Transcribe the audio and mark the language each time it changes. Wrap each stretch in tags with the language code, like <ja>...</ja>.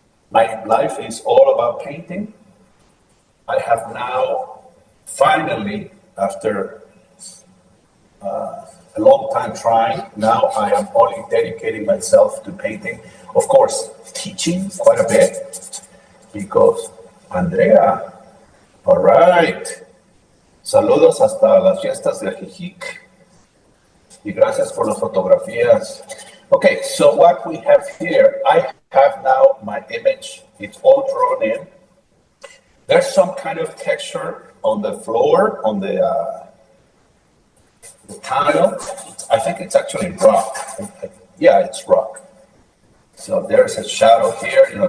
<en>My life is all about painting. I have now finally, after a long time trying, now I am only dedicating myself to painting. Of course, teaching quite a bit, because Andrea, all right.</en> <es>Saludos hasta las fiestas de Ajijic. Y gracias por las fotografías.</es> <en>Okay, so what we have here, I have now my image. It's all drawn in. There's some kind of texture on the floor, on the tile. I think it's actually rock. Yeah, it's rock. So there's a shadow here.</en>